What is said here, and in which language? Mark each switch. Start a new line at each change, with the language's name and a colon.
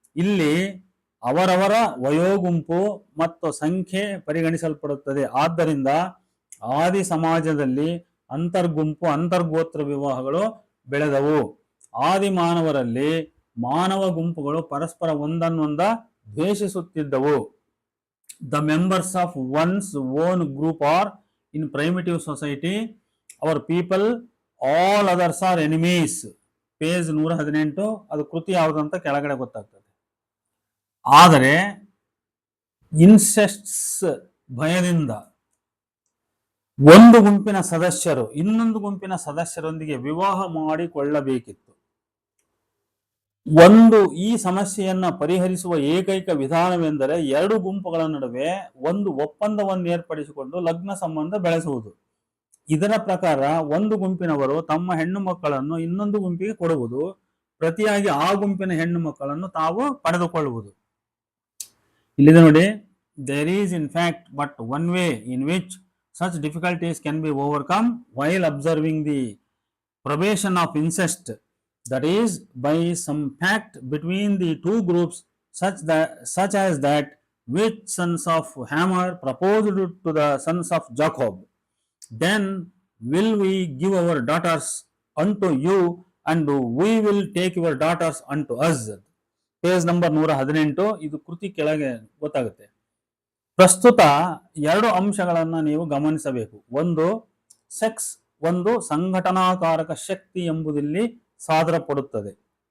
Kannada: ಇಲ್ಲಿ ಅವರವರ ವಯೋಗುಂಪು ಮತ್ತು ಸಂಖ್ಯೆ ಪರಿಗಣಿಸಲ್ಪಡುತ್ತದೆ. ಆದ್ದರಿಂದ ಆದಿ ಸಮಾಜದಲ್ಲಿ ಅಂತರ್ಗುಂಪು, ಅಂತರ್ಗೋತ್ರ ವಿವಾಹಗಳು ಬೆಳೆದವು. ಆದಿ ಮಾನವರಲ್ಲಿ ಮಾನವ ಗುಂಪುಗಳು ಪರಸ್ಪರ ಒಂದನ್ನೊಂದ ದ್ವೇಷಿಸುತ್ತಿದ್ದವು.
English: The members of one's own group are in primitive society, our people, all others are enemies.
Kannada: Page 118. ಅದು ಕೃತಿ ಯಾವುದಂತ ಕೆಳಗಡೆ ಗೊತ್ತಾಗ್ತದೆ. ಆದರೆ ಇನ್ಸೆಸ್ಟ್ಸ್ ಭಯದಿಂದ ಒಂದು ಗುಂಪಿನ ಸದಸ್ಯರು ಇನ್ನೊಂದು ಗುಂಪಿನ ಸದಸ್ಯರೊಂದಿಗೆ ವಿವಾಹ ಮಾಡಿಕೊಳ್ಳಬೇಕಿತ್ತು. ಈ ಸಮಸ್ಯೆಯನ್ನ ಪರಿಹರಿಸುವ ಏಕೈಕ ವಿಧಾನವೆಂದರೆ ಎರಡು ಗುಂಪುಗಳ ನಡುವೆ ಒಂದು ಒಪ್ಪಂದವನ್ನು ಏರ್ಪಡಿಸಿಕೊಂಡು ಲಗ್ನ ಸಂಬಂಧ ಬೆಳೆಸುವುದು. ಇದರ ಪ್ರಕಾರ ಒಂದು ಗುಂಪಿನವರು ತಮ್ಮ ಹೆಣ್ಣು ಮಕ್ಕಳನ್ನು ಇನ್ನೊಂದು ಗುಂಪಿಗೆ ಕೊಡುವುದು, ಪ್ರತಿಯಾಗಿ ಆ ಗುಂಪಿನ ಹೆಣ್ಣು ಮಕ್ಕಳನ್ನು ತಾವು ಪಡೆದುಕೊಳ್ಳುವುದು. ಇಲ್ಲಿದೆ ನೋಡಿ,
English: there is in fact but one way in which such difficulties can be overcome while observing the probation of incest, that is by some pact between the two groups, such as that which sons of Hamor proposed to the sons of Jacob. Then will we give our daughters unto you and we will take your daughters unto us.
Kannada: Page number 118. ಇದು ಕೃತಿ ಕೆಳಗೆ ಗೊತ್ತಾಗುತ್ತೆ. ಪ್ರಸ್ತುತ ಎರಡು ಅಂಶಗಳನ್ನು ನೀವು ಗಮನಿಸಬೇಕು. ಒಂದು ಸೆಕ್ಸ್, ಒಂದು ಸಂಘಟನಾಕಾರಕ ಶಕ್ತಿ ಎಂಬುದಿಲ್ಲಿ ಸಾದರಪಡುತ್ತದೆ.